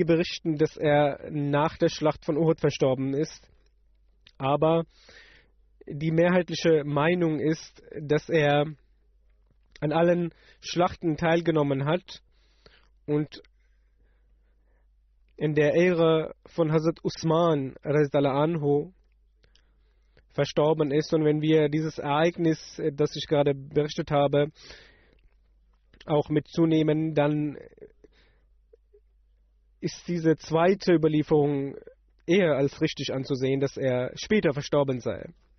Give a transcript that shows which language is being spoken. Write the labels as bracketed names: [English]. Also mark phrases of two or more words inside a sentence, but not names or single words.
[German] berichten, dass er nach der Schlacht von Uhud verstorben ist, aber die mehrheitliche Meinung ist, dass er an allen Schlachten teilgenommen hat und in der Ära von Hazrat Usman [Arabic] رضي الله عنه [German] verstorben ist. Und wenn wir dieses Ereignis, das ich gerade berichtet habe, auch mitzunehmen, dann ist diese zweite Überlieferung eher als richtig anzusehen, dass er später verstorben sei.